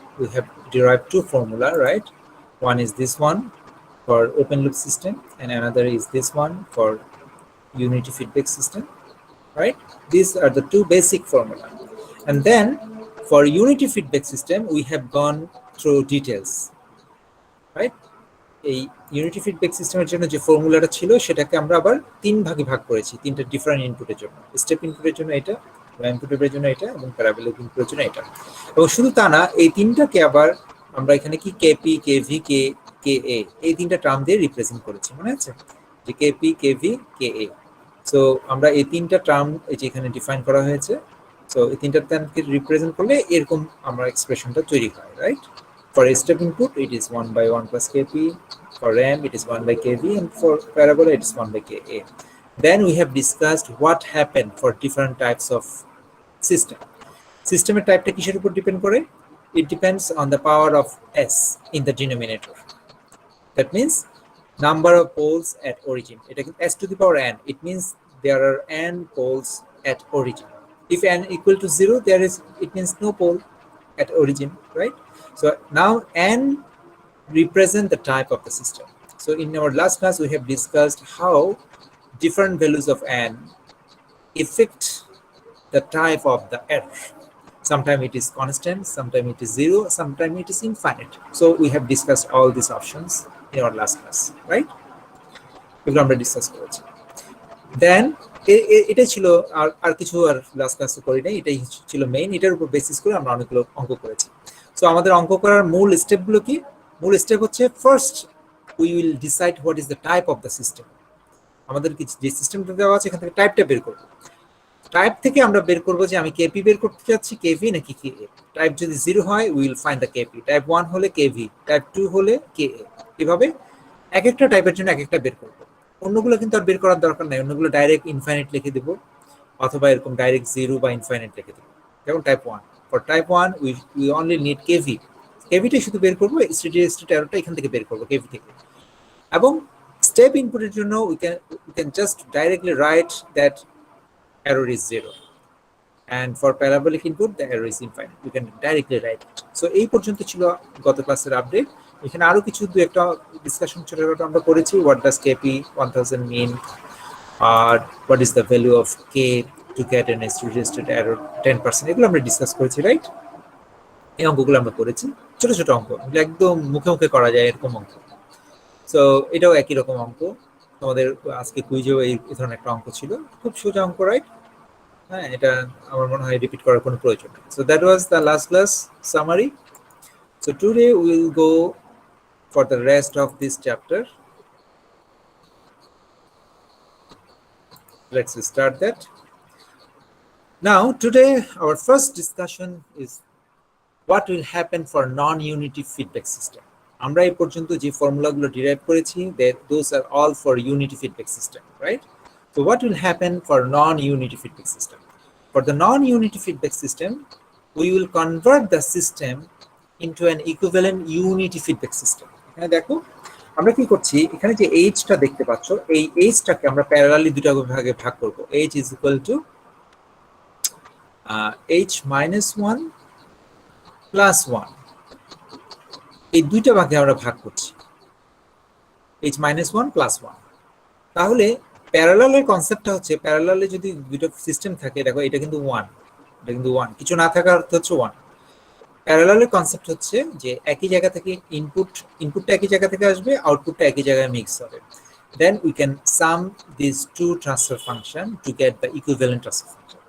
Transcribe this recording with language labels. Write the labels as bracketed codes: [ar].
[en] We have derived two formula, right? One is this one for open loop system and another is this one for unity feedback system, right? These are the two basic formula. And then for unity feedback system we have gone through details, right? [bn] এই unity feedback সিস্টেমের জন্য যে ফর্মুলাটা ছিল সেটাকে আমরা আবার 3 ভাগে ভাগ করেছি, 3টা ডিফারেন্ট ইনপুটের জন্য। স্টেপ ইনপুটের জন্য এটা, ইনপুটের জন্য এটা, এবং প্যারাবোলিক ইনপুটের জন্য এটা। এবং শুধু তা না, এই 3টাকে আবার আমরা এখানে কি কেপি, কেভি, কেএ এই 3টা টার্ম দিয়ে রিপ্রেজেন্ট করেছি, মনে আছে? যে কেপি, কেভি, কেএ। সো আমরা এই 3টা টার্ম এই যে এখানে ডিফাইন করা হয়েছে, সো এই 3টা টার্মকে রিপ্রেজেন্ট করলে এরকম আমরা এক্সপ্রেশনটা তৈরি হয়, right? [en] For step input, it is 1 by 1 plus kp. For RAM, it is 1 by kv, and for parabola, it is 1 by ka. Then we have discussed what happened for different types of system. [bn] Systemer typeটা কিসের উপর depend করে? [en] It depends on the power of s in the denominator. That means number of poles at origin. [bn] এটা কিন্তু [en] s to the power n. It means there are n poles at origin. If n equal to 0, it means no pole at origin, right? So now n represent the type of the system. So in our last class, we have discussed how different values of n affect the type of the error. Sometimes it is constant, sometimes it is 0, sometimes it is infinite. So we have discussed all these options in our last class, right? [bn] এগুলো আমরা discuss করেছি। দেন এটাই ছিল, আর কিছু আর last ক্লাসে করি নাই, এটাই ছিল মেইন। এটার উপর বেসিস করে আমরা অনেকগুলো অঙ্ক করেছি। সো আমাদের অঙ্ক করার মূল স্টেপগুলো কি? মূল স্টেপ হচ্ছে [en] First we will decide what is the type of the system. [bn] আমাদের যে সিস্টেমটা দেওয়া আছে এখান থেকে টাইপটা বের করব। টাইপ থেকে আমরা বের করব যে আমি কেপি বের করতে চাচ্ছি, কেভি নাকি কেএ। টাইপ যদি 0 হয় [en] will find the KP, [bn] type 1 হলে কেভি, টাইপ 2 হলে কেএ। এভাবে এক একটা টাইপের জন্য এক একটা বের করব। অন্যগুলো কিন্তু আর বের করার দরকার নাই, অন্যগুলো ডাইরেক্ট ইনফাইনাইট লিখে দেব, অথবা এরকম ডাইরেক্ট 0 বা ইনফাইনাইট লিখে দেব। যেমন type 1, [en] For type 1 we only need KV. [bn] কেভিটা শুধু বের করব, স্টেডি স্টেট এররটা এখান থেকে বের করব কেভি থেকে। এবং স্টেপ ইনপুটের জন্য [en] We can just directly write that error is 0, and for parabolic input the error is infinite. You can directly write it. [bn] So এই পর্যন্ত ছিল গত ক্লাসের আপডেট। এখানে আরো কিছু দুই একটা ডিসকাশন ছোটখাটো আমরা করেছি। [en] what does kp 1000 mean, or what is the value of k to get an suggested error 10%, [bn] এগুলো আমরা ডিসকাস করেছি, [en] Right? [bn] এই অঙ্কগুলো আমরা করেছি, ছোট ছোট অঙ্ক, একদম মুখে মুখে করা যায় এরকম অঙ্ক। সো এটাও একই রকম অঙ্ক। তোমাদের আজকে কুইজেও এই ধরনের একটা অঙ্ক ছিল, খুব সোজা অঙ্ক, রাইট? হ্যাঁ, এটা আমার মনে হয় রিপিট করার কোনো প্রয়োজন নেই। [en] So that was the last class summary. So today we will go for the rest of this chapter. Let's start that. Now today our first discussion is what will happen for non-unity feedback system. [bn] আমরা এই পর্যন্ত যে ফর্মুলাগুলো derive করেছি, [en] those are all for unity feedback system, right? So what will happen for non-unity feedback system? For the non-unity feedback system, we will convert the system into an equivalent unity feedback system. [bn] এখানে দেখো আমরা কি করছি, এখানে যে h-টা দেখতে পাচ্ছ, এই h-টাকে আমরা প্যারালালি দুটো ভাগে ভাগ করব। [en] h is equal to h minus 1 plus 1, [bn] এই দুইটা ভাগে আমরা ভাগ করছি, [en] h minus 1 plus 1। [bn] তাহলে প্যারালালের কনসেপ্টটা হচ্ছে, প্যারালালে যদি দুটো সিস্টেম থাকে, দেখো এটা কিন্তু 1, এটা কিন্তু 1, কিছু না থাকার অর্থ হচ্ছে 1। প্যারালালের কনসেপ্ট হচ্ছে যে একই জায়গা থেকে ইনপুটটা একই জায়গা থেকে আসবে, আউটপুটটা একই জায়গায় মিক্স হবে। [en] Then we can sum this two transfer function to get the equivalent transfer function.